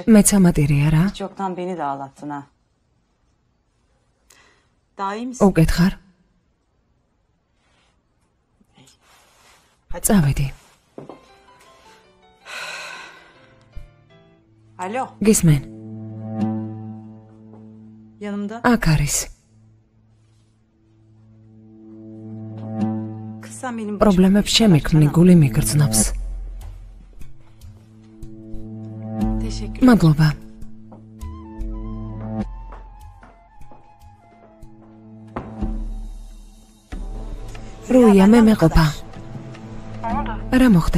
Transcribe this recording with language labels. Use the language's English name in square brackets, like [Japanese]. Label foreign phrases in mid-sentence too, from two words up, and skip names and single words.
[Georgian] მეც ამატირია რა. [Turkish] Hiç yoktan beni de ağlattın ha. Daha iyi misin? [Georgian] უკითხარ. წავედი. Alo. გისმენ. Yanımda. აქ არის. [Turkish] Kız sen benim [Georgian] პრობლემებს შემიქმნი, გული მიგრძნობს. Teşekkür. მადლობა. რუია, მე მეყოფა. რა მოხდა?